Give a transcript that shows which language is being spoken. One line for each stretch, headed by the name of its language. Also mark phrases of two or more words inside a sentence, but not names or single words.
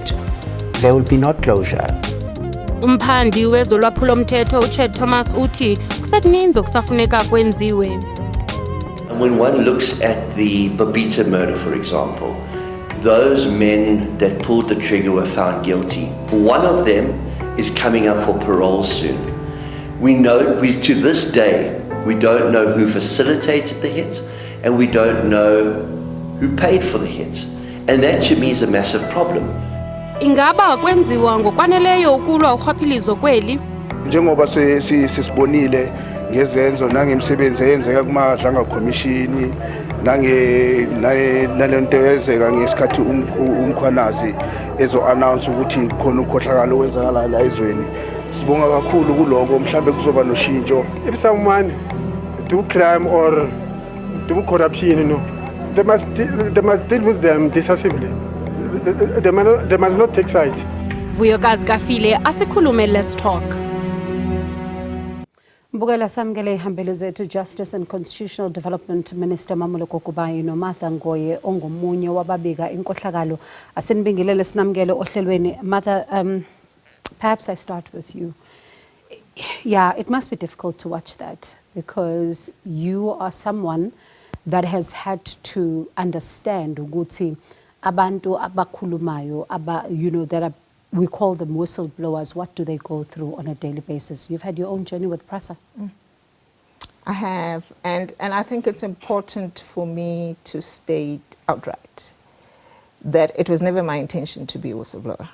English: There will be no closure.
Xhosa: Umphandi wezolwaphulomthetho uChed Thomas uthi kusekuninzi okusafuneka kwenziwe.
English: When one looks at the Babita murder, for example, those men that pulled the trigger were found guilty. One of them is coming up for parole soon. To this day, we don't know who facilitated the hit, and we don't know who paid for the hit. And that to me is a massive problem.
Xhosa: Ingaba kwenziwa ngokwaneleyo ukulwa urhwaphilizo kweli?
Zulu: Njengoba sisibonile ngezenzo nangemisebenzi eyenzeka kumadlanga commission nalento eyenzeka ngesikhathi umkhwanazi ezo-announce ukuthi khona ukhohlakalo wenzakala la ezweni. Sibonga kakhulu kuloko mhlambe kuzoba noshintsho.
English: If someone do crime or do corruption, they must deal with them decisively. They must not take sides. Vuyokazi Kafile, Asikhulume, let's talk.
Xhosa: Mbukela samkele ihambele zethu Justice and Constitutional Development Minister Mamoloko Kubayi noMartha Ngoye ongomunye wababika inkohlakalo asenibingelele sinamkele ohlelweni.
English: Martha, perhaps I start with you. Yeah, it must be difficult to watch that because you are someone that has had to understand
Zulu: ukuthi abantu abakhulumayo
English: that are, we call them whistleblowers. What do they go through on a daily basis? You've had your own journey with PRASA. I have, and I think it's important for me to state outright that it was never my intention to be a whistleblower.